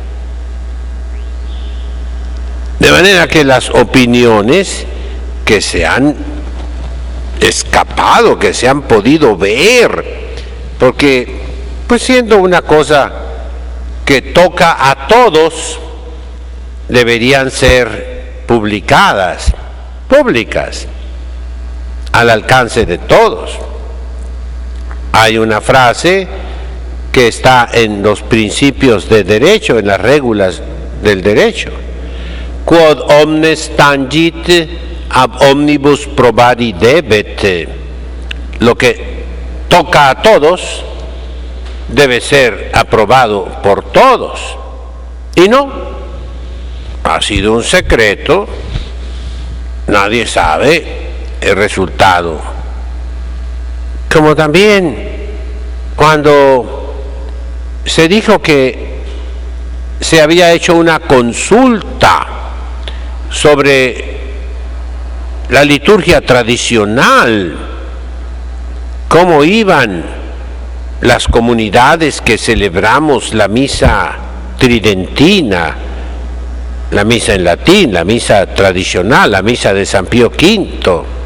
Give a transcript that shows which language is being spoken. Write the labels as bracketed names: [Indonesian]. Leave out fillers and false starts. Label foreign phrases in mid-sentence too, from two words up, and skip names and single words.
[Spanish] De manera que las opiniones que se han escapado, que se han podido ver, porque pues siendo una cosa que toca a todos, deberían ser publicadas, públicas, al alcance de todos. Hay una frase que está en los principios de derecho, en las reglas del derecho: [Latin] quod omnes tangit ab omnibus probari debet. [Spanish] Lo que toca a todos debe ser aprobado por todos. Y no, ha sido un secreto, nadie sabe el resultado. Como también cuando se dijo que se había hecho una consulta sobre la liturgia tradicional, cómo iban las comunidades que celebramos la misa tridentina, la misa en latín, la misa tradicional, la misa de San Pío V.